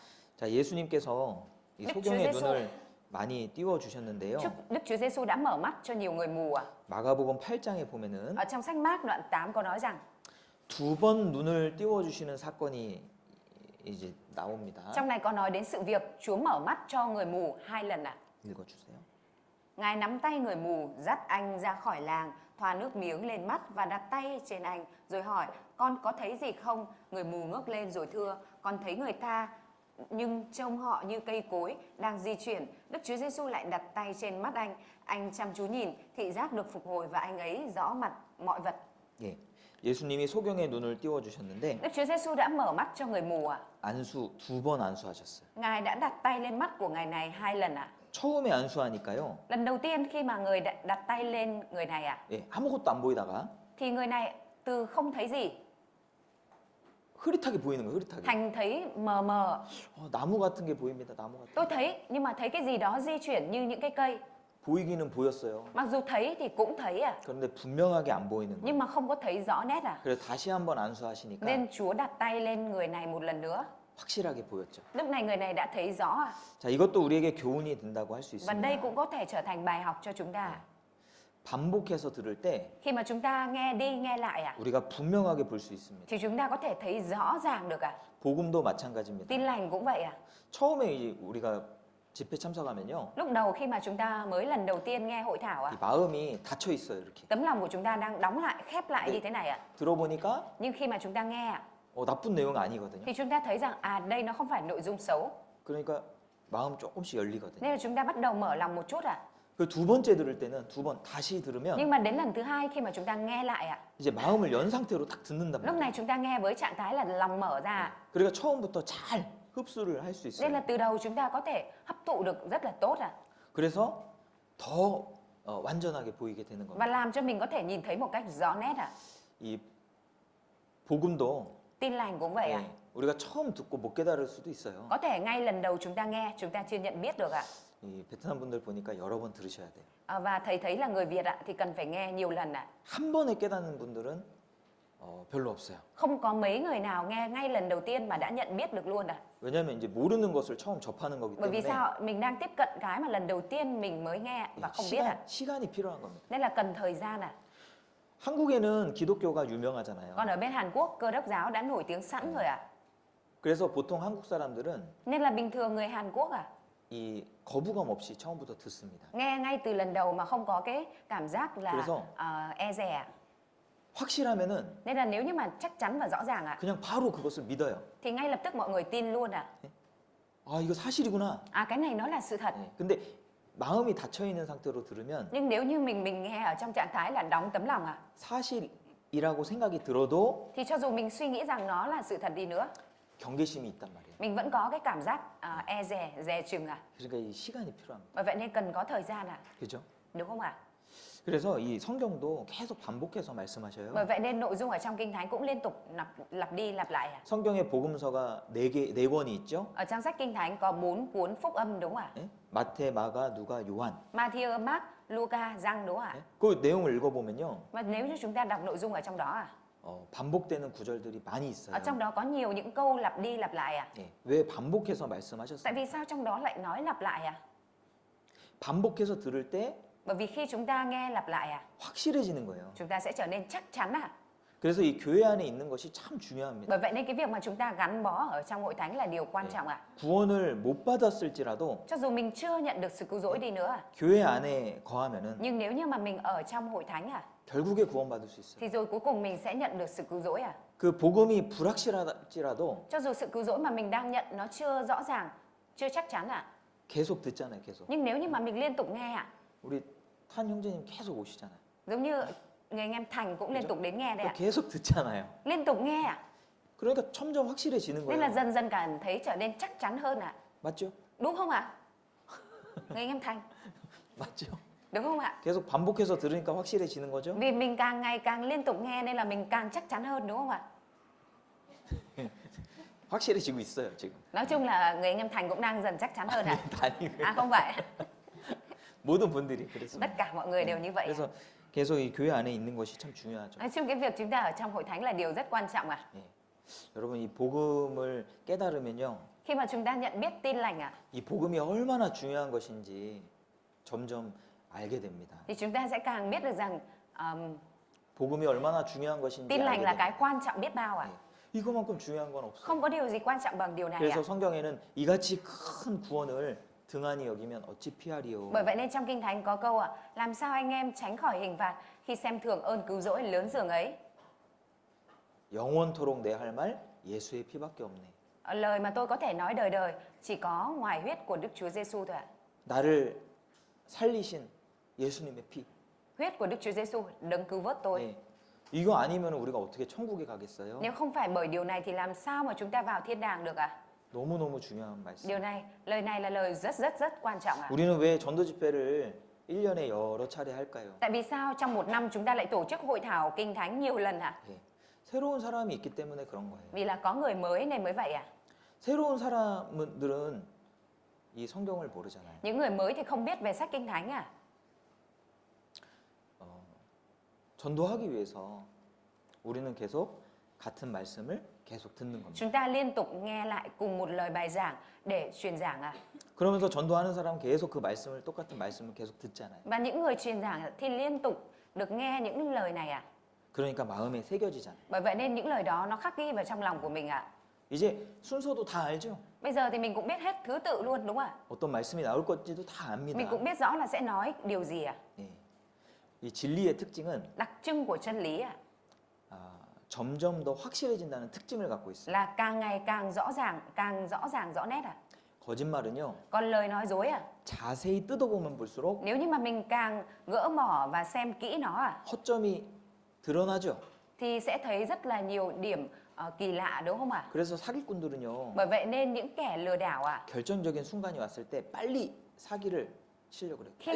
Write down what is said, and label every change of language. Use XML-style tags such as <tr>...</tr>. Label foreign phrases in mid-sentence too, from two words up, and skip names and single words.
<ko>자, 예수님께서 이</ko> <vi>Đức Chúa</vi> <ko>소경의</ko> <vi>Giêsu.</vi> <ko>눈을 많이 띄워 주셨는데요.</ko> <vi>Đức Chúa Giêsu đã mở mắt cho nhiều người mù ạ.</vi> <ko>마가복음 8장에 보면은</ko> <vi>Ở trong sách Mác đoạn 8 có nói rằng</vi> <ko>2번 눈을 띄워 주시는 사건이 이제 나옵니다.</ko> <vi>trong này có nói đến sự việc Chúa mở mắt cho người mù 2 lần ạ.</vi> <ko>읽어 주세요.</ko> <vi>Ngài nắm tay người mù, dắt anh ra khỏi làng, thoa nước miếng lên mắt và đặt tay trên anh, rồi hỏi, con có thấy gì không? Người mù ngước lên rồi thưa, con thấy người ta, nhưng trông họ như cây cối đang di chuyển. Đức Chúa Giêsu lại đặt tay trên mắt anh chăm chú nhìn, thị giác được phục hồi và anh ấy rõ mặt mọi vật.</vi> <ko>예. 예수님이 소경의 눈을 띄워 주셨는데</ko> <vi>Đức Chúa Giêsu đã mở mắt cho người mù ạ.</vi> <ko>안수 2번 안수하셨어요.</ko> <vi>Ngài đã đặt tay lên mắt của ngài này 2 lần ạ.</vi> <ko>처음에 안수하니까요.</ko> <vi>Lần đầu tiên khi mà người đặt tay lên người này ạ,</vi> <ko>예, 아무것도 안 보이다가</ko> <vi>thì người này từ không thấy gì</vi> <ko>흐릿하게 보이는 거예요. 흐릿하게.</ko> <vi>thành thấy mờ mờ.</vi> <ko>나무 같은 게 보입니다. 나무 같은.</ko> <vi>Tôi thấy, nhưng mà thấy cái gì đó di chuyển như những cái cây.</vi> <ko>보이기는 보였어요.</ko> <vi>Mặc dù thấy thì cũng thấy à,</vi> <ko>그런데 분명하게 안 보이는 거예요.</ko> <vi>nhưng mà không có thấy rõ nét à.</vi> <ko>그래서 다시 한번 안수하시니까</ko> <vi>Nên Chúa đặt tay lên người này một lần nữa.</vi> <ko>확실하게 보였죠.</ko> <vi>Lúc này người này đã thấy rõ à.</vi> <ko>자, 이것도 우리에게 교훈이 된다고 할 수</ko> <vi>Và đây</vi> <ko>있습니다.</ko> <vi>cũng có thể trở thành bài học cho chúng ta.</vi> <ko>반복해서 들을 때</ko> <vi>Khi mà chúng ta nghe đi nghe lại à,</vi> <ko>우리가 분명하게 볼 수 있습니다.</ko> <vi>thì chúng ta có thể thấy rõ ràng được à.</vi> <ko>복음도 마찬가지입니다.</ko> <vi>Tin lành cũng vậy à.</vi> <ko>처음에 이제 우리가 집회 참석하면요.</ko> <vi>Lúc đầu khi mà chúng ta mới lần đầu tiên nghe hội thảo à,</vi> <ko>이 마음이 닫혀 있어요, 이렇게.</ko> <vi>tấm lòng của chúng ta đang đóng lại, khép lại như thế này à.</vi> <ko>들어보니까</ko> <vi>Nhưng khi mà chúng ta nghe à,</vi> <ko>나쁜 내용 아니거든요.</ko> <vi>thì chúng ta thấy rằng đây nó không phải nội dung xấu.</vi> <ko>그러니까 마음 조금씩 열리거든요.</ko> <vi>Nên là chúng ta bắt đầu mở lòng một chút à.</vi> <ko>그 두 번째 들을 때는 두 번 다시 들으면</ko> <vi>Nhưng mà đến lần thứ hai khi mà chúng ta nghe lại ạ,</vi> <ko>이제 마음을 연 상태로 딱 듣는단</ko> <vi>lúc</vi> <ko>말이에요.</ko> <vi>này chúng ta nghe với trạng thái là lòng mở ra.</vi> <ko>그러니까 처음부터 잘 흡수를 할 수</ko> <vi>Nên là</vi> <ko>있어요.</ko> <vi>từ đầu chúng ta có thể hấp thụ được rất là tốt ạ.</vi> <ko>그래서 더 완전하게 보이게 되는</ko> <vi>Và</vi> <ko>겁니다.</ko> <vi>làm cho mình có thể nhìn thấy một cách rõ nét ạ.</vi> <ko>이 복음도</ko> <vi>Tin lành cũng vậy ạ.</vi> <ko>우리가 처음 듣고 못 깨달을 수도 있어요.</ko> <vi>Có thể ngay lần đầu chúng ta nghe, chúng ta chưa nhận biết được ạ.</vi> <ko>이 베트남 분들 보니까 여러 번 들으셔야 돼요.</ko> <vi>Và thầy thấy là người Việt ạ thì cần phải nghe nhiều lần ạ.</vi> <ko>한 번에 깨닫는 분들은 별로 없어요.</ko> <vi>Không có mấy người nào nghe ngay lần đầu tiên mà đã nhận biết được luôn ạ.</vi> <ko>왜냐하면 이제 모르는 것을 처음 접하는 거기</ko> <vi>Bởi vì</vi> <ko>때문에</ko> <vi>sao? Mình đang tiếp cận cái mà lần đầu tiên mình mới nghe và không biết ạ.</vi> <ko>시간이 필요한 겁니다.</ko> <vi>Nên là cần thời gian ạ.</vi> <ko>한국에는 기독교가 유명하잖아요.</ko> <vi>Còn ở bên Hàn Quốc, Cơ đốc giáo đã nổi tiếng sẵn rồi ạ.</vi> <ko>그래서 보통 한국 사람들은</ko> <vi>Nên là bình thường người Hàn Quốc</vi> <ko>이 거부감 없이 처음부터 듣습니다.</ko> <vi>nghe ngay từ lần đầu mà không có cái cảm giác là</vi> <ko>그래서</ko> <vi>e dè.</vi> <ko>확실하면은</ko> <vi>Nên là nếu như mà chắc chắn và rõ ràng</vi> <ko>그냥 바로 그것을 믿어요.</ko> <vi>thì ngay lập tức mọi người tin luôn</vi> <ko>아, 이거 사실이구나.</ko> <vi>cái này nó là sự thật.</vi> <ko>근데 마음이 닫혀 있는 상태로 들으면</ko> <vi>Nhưng nếu như mình nghe ở trong trạng thái là đóng tấm lòng</vi> <ko>사실이라고 생각이 들어도</ko> <vi>thì cho dù mình suy nghĩ rằng nó là sự thật đi nữa,</vi> <ko>경계심이 있단 말이에요.</ko> <vi>mình vẫn có cái cảm giác e dè, dè chừng</vi> <ko>그러니까 이 시간이 필요합니다.</ko> <vi>Bởi vậy nên cần có thời gian</vi> <ko>그죠?</ko> <vi>đúng không ạ?</vi> <ko>그래서 이 성경도 계속 반복해서 말씀하셔요.</ko> <vi>Bởi vậy nên nội dung ở trong Kinh Thánh cũng liên tục lặp đi lặp lại</vi> <ko>성경에 복음서가 네 권이 있죠.</ko> <vi>Ở trong sách Kinh Thánh có 4 cuốn phúc âm đúng không ạ?</vi> <ko>예? 마태, 마가, 누가, 요한.</ko> <vi>Matthew, Mark, Luca, Giăng đúng không ạ?</vi> <ko>예? 그 내용을 읽어보면요.</ko> <vi>Và nếu như chúng ta đọc nội dung ở trong đó</vi> <ko>반복되는 구절들이 많이 있어요.</ko> <vi>ở trong đó có nhiều những câu lặp đi lặp lại</vi> <ko>예. 왜 반복해서</ko> <vi>Tại</vi> <ko>말씀하셨어요?</ko> <vi>vì sao trong đó lại nói lặp lại</vi> <ko>반복해서 들을 때</ko> <vi>Bởi vì khi chúng ta nghe lặp lại</vi> <ko>확실해지는 거예요.</ko> <vi>chúng ta sẽ trở nên chắc chắn</vi> <ko>그래서 이 교회 안에 있는 것이 참 중요합니다.</ko> <vi>Bởi vậy nên cái việc mà chúng ta gắn bó ở trong hội thánh là điều quan trọng</vi> <ko>구원을 못 받았을지라도</ko> <vi>Cho dù mình chưa nhận được sự cứu rỗi đi nữa</vi> <ko>교회 안에 거하면은</ko> <vi>nhưng nếu như mà mình ở trong hội thánh</vi> <ko>결국에 구원받을 수 있어요.</ko> <vi>thì rồi cuối cùng mình sẽ nhận được sự cứu rỗi</vi> <ko>그 복음이 불확실할지라도</ko> <vi>Cho dù sự cứu rỗi mà mình đang nhận nó chưa rõ ràng, chưa chắc chắn</vi> <ko>계속 듣잖아요, 계속.</ko> <vi>Nhưng nếu như mà mình liên tục nghe</vi> <ko>우리 탄 형제님 계속 오시잖아요.</ko> <vi>giống như người anh em Thành cũng liên tục đến nghe đây</vi> <ko>또 계속 듣잖아요.</ko> <vi>Liên tục nghe</vi> <ko>그러니까 점점 확실해지는</ko> <vi>Nên là</vi> <ko>거예요.</ko> <vi>dần dần cảm thấy trở nên chắc chắn hơn</vi> <ko>맞죠?</ko> <vi>Đúng không ạ? Người anh em Thành,</vi> <ko>맞죠?</ko> <vi>đúng không ạ?</vi> <ko>계속 반복해서 들으니까 확실해지는 거죠?</ko> <vi>Vì mình càng ngày càng liên tục nghe nên là mình càng chắc chắn hơn đúng không ạ?</vi> <ko>확실해지고 있어요, 지금.</ko> <vi>Nói chung là người anh em Thành cũng đang dần chắc chắn hơn</vi> <ko>아니고요.</ko> <vi>không vậy</vi> <ko>모든 분들이</ko> <vi>Tất</vi> <ko>그랬습니다.</ko> <vi>cả mọi người đều như vậy.</vi> <ko>그래서 계속 이 교회 안에 있는 것이 참 중요하죠.</ko> <vi>Nói chung cái việc chúng ta ở trong hội thánh là điều rất quan trọng à.</vi> <ko>예. 여러분 이 복음을 깨달으면요,</ko> <vi>Khi mà chúng ta nhận biết tin lành à,</vi> <ko>이 복음이 얼마나 중요한 것인지 점점 알게 됩니다.</ko> <vi>thì chúng ta sẽ càng biết được rằng</vi> <ko>복음이 얼마나 중요한 것인지</ko> <vi>tin lành</vi> <ko>알게</ko> <vi>là cái</vi> <ko>됩니다.</ko> <vi>quan trọng biết bao à.</vi> <ko>예. 이거만큼 중요한 건 없어요.</ko> <vi>Không có điều gì quan trọng bằng điều này</vi> <ko>그래서</ko> <vi>à.</vi> <ko>성경에는 이같이 큰 구원을 등한히 여기면 어찌 피하리요.</ko> <vi>Bởi vậy nên trong Kinh Thánh có câu à, làm sao anh em tránh khỏi hình phạt khi xem thường ơn cứu rỗi lớn dường ấy.</vi> <ko>영원토록 내 할 말 예수의 피밖에 없네.</ko> <vi>Lời mà tôi có thể nói đời đời chỉ có ngoài huyết của Đức Chúa Giêsu thôi ạ.</vi> <ko>나를 살리신 예수님의 피.</ko> <vi>Huyết của Đức Chúa Giêsu đấng cứu vớt tôi.</vi> <ko>예. 이거 아니면 우리가 어떻게 천국에 가겠어요?</ko> <vi>Nếu không phải bởi điều này thì làm sao mà chúng ta vào thiên đàng được ạ?</vi> <ko>너무너무 중요한 말씀.</ko> <vi>Điều này, lời này là lời rất quan trọng ạ.</vi> <ko>우리는 왜 전도 집회를 1년에 여러 차례 할까요?</ko> <vi>Tại vì sao trong một năm chúng ta lại tổ chức hội thảo Kinh Thánh nhiều lần ạ?</vi> <ko>예. 새로운 사람이 있기 때문에 그런 거예요.</ko> <vi>Vì là có người mới nên mới vậy ạ.</vi> <ko>새로운 사람들은 이 성경을 모르잖아요.</ko> <vi>Những người mới thì không biết về sách Kinh Thánh à?</vi> <ko>전도하기 위해서 우리는 계속 같은 말씀을 계속 듣는 겁니다.</ko> <vi>Chúng ta liên tục nghe lại cùng một lời bài giảng để truyền giảng ạ.</vi> <ko>그러면서 전도하는 사람은 계속 그 말씀을 똑같은 말씀을 계속 듣잖아요.</ko> <vi>Và những người truyền giảng thì liên tục được nghe những lời này ạ.</vi> <ko>그러니까 마음에 새겨지잖아요.</ko> <vi>Bởi vậy nên những lời đó nó khắc ghi vào trong lòng của mình ạ.</vi> <ko>이제 순서도 다 알죠.</ko> <vi>Bây giờ thì mình cũng biết hết thứ tự luôn đúng không ạ?</vi> <ko>어떤 말씀이 나올 건지도 다</ko> <vi>Mình</vi> <ko>압니다.</ko> <vi>cũng biết rõ là sẽ nói điều gì ạ.</vi> <ko>예. 이 진리의 특징은</ko> <vi>Đặc trưng của chân lý ạ</vi> <ko>점점 더 확실해진다는 특징을 갖고 있어요.</ko> <vi>là càng ngày càng rõ ràng rõ nét ạ.</vi> <ko>거짓말은요,</ko> <vi>Còn lời nói dối ạ,</vi> <ko>자세히 뜯어보면 볼수록</ko> <vi>nếu như mà mình càng gỡ mỏ và xem kỹ nó ạ</vi> <ko>허점이 드러나죠.</ko> <vi>thì sẽ thấy rất là nhiều điểm kỳ lạ đúng không ạ?</vi> <ko>그래서 사기꾼들은요,</ko> <vi>Bởi vậy nên những kẻ lừa đảo ạ,</vi> <ko>결정적인 순간이 왔을 때 빨리 사기를 치려고 그래요.</ko> <vi>khi</vi>